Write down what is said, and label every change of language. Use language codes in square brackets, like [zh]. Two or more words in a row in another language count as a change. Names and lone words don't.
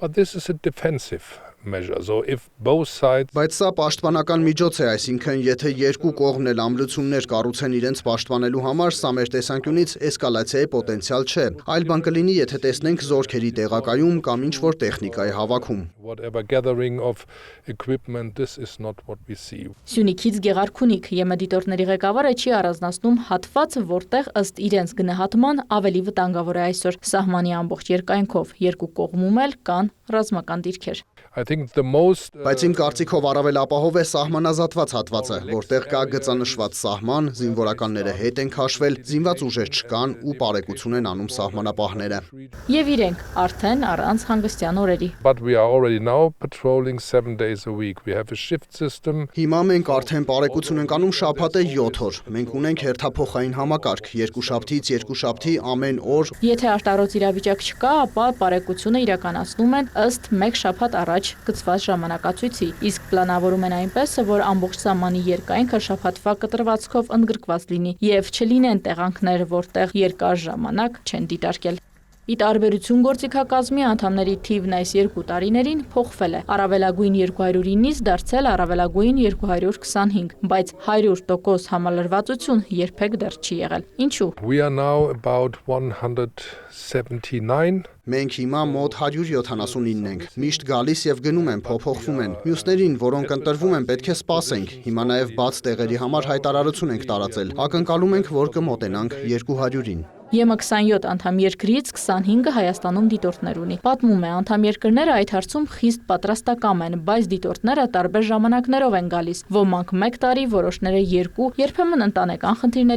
[en] But this is a defensive measure. So if both sides [hy] Բայց սա պաշտպանական միջոց է, այսինքն եթե երկու կողմն էլ ամրություններ կառուցեն իրենց պաշտպանելու համար, սա մեր տեսանկյունից էսկալացիայի պոտենցիալ չէ։ Այլ բան կլինի, եթե տեսնենք զորքերի տեղակայում կամ ինչ-որ տեխնիկայի հավաքում։ [en] whatever gathering of equipment, this is not what we see. [hy] Սյունիքից Գեղարքունիք ԵՄ դիտորդների ղեկավարը չի առանձնացնում հատված, որտեղ ըստ իրենց գնահատման ավելի վտանգավոր է այսօր սահմանի ամբողջ երկայնքով, երկու կողմում էլ կան ռազմական դիրքեր։ [en] I think the most [hy] Բայց իմ կարծիքով առավել ապահով է սահմանազատված հատվածը, որտեղ կա գծանշված սահման, զինվորականները հետ են քաշվել, զինված ուժեր չկան ու բարեկություն են անում սահմանապահները։ Եվ իրենք արդեն առանց հանգստյան օրերի։ [en] But we are already now patrolling 7 days a week. We have a shift system. [hy] Հիմա մենք արդեն բարեկություն ենք անում շաբաթը 7 օր։ Մենք ունենք հերթափոխային համակարգ, երկուշաբթից երկուշաբթի ամեն օր։ Եթե արտարոց իրավիճակ չկա, ապա բարեկությունը իրականացնում են ըստ 1 շաբաթ առաջ գծված ժամանակացույցի, իսկ պլանավորում են այնպես, որ ամբողջ սահմանի երկայնքը շաբաթվա կտրվածքով ընդգրկված լինի եւ չլինեն տեղանքներ, որտեղ երկար ժամանակ չեն դիտարկել։ Ի տարբերություն գործիքակազմի անդամների թիվն այս 2 տարիներին փոխվել է։ Առավելագույն 209-ից դարձել առավելագույն 225, բայց 100% համալրվածություն երբեք դեռ չի եղել։ Ինչու՞։ [en] We are now about 179. [hy] Մենք հիմա մոտ 179 ենք։ Միշտ գալիս եւ գնում են, փոփոխվում են։ Մյուսներին, որոնք ընտրվում են, պետք է սպասենք։ Հիմա նաեւ բաց տեղերի համար հայտարարություն ենք տարածել։ Ակնկալում ենք, որ կմոտենանք 200-ին։ ԵՄ27 անդամ երկրից 25-ը Հայաստանում դիտորդներ ունի։ Պատմում է, անդամ երկրները այդ հարցում խիստ պատրաստակամ են, բայց դիտորդները տարբեր ժամանակներով են գալիս։ Ոմանք 1 տարի, որոշները 2, երբեմն ընտանեկան խնդիրների